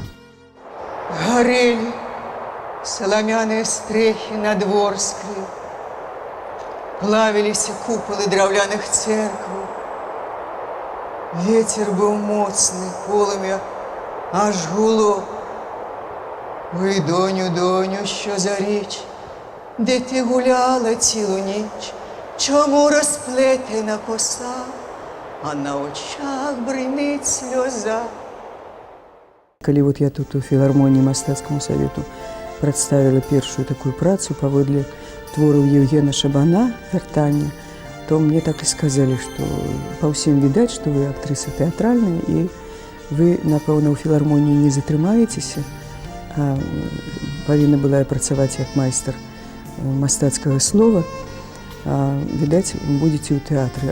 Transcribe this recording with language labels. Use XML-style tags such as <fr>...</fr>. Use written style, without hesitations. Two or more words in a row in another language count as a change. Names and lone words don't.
<ru>Горели соломяные стрехи над Ворсклой, плавились куполы</ru> <be>драўляных церкваў.</be> <ru>Ветер был моцны,</ru> <be>полымя аж гуло.</be> <uk>Ой, доню, доню, що за річ, де ти гуляла цілу ніч, чому розплетена коса, а на очах бринить сльоза.</uk> <be>Калі вот я тут у філармоніі мастацкаму савету прадставіла першую такую працу паводле твораў Евгена Шабана «Вяртанне», то мне так і сказалі, што па ўсім відаць, што вы актрыса тэатральная і вы, напэўна, у філармоніі не затрымаецеся, а павінна была я працаваць як майстар мастацкага слова, а, відаць, будзеце ў тэатры.</be>